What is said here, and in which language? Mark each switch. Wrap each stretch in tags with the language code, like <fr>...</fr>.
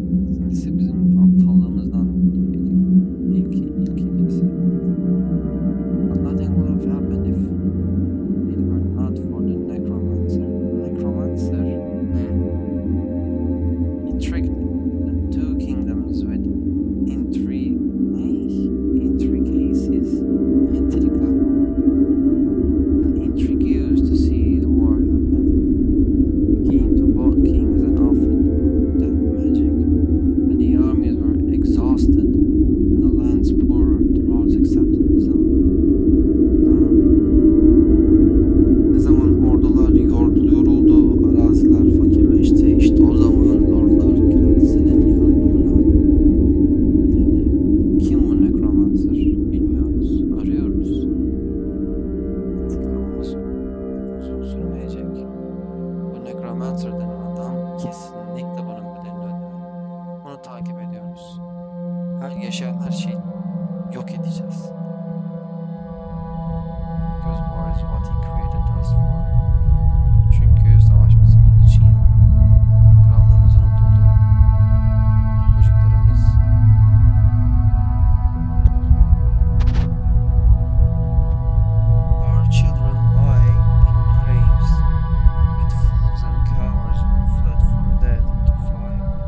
<tr>İkincisi bizim aptallığımızdan ilkincisi.</tr> <en>But nothing would have happened if it were not for the necromancer. Necromancer? He tricked the 2 kingdoms with intricacies, intriga, and intrigues to see the war happen. He came to both kings and offered that magic. When the armies were exhausted and the lands poorer, the roads accepted his own.</en> <tr>Ne zaman ordular yoruldu, araziler fakirleşti, işte o zaman lordlar kendisinin yardımına dedi. Kim bu necromancer? Bilmiyoruz, arıyoruz. İntikamımız uzun sürmeyecek. Bu necromancer denen adam kesinlikle bunun bedelini ödemeli. Onu takip ediyoruz. Her yaşayan her şeyi yok edeceğiz.</tr> <en>Because war is what he created us for.</en> <tr>Çünkü savaşması bunun için yapıldı. Krallığımız unutuldu. Çocuklarımız</tr> <en>our children lie in graves with fools and cowards who fled from death into fire.</en>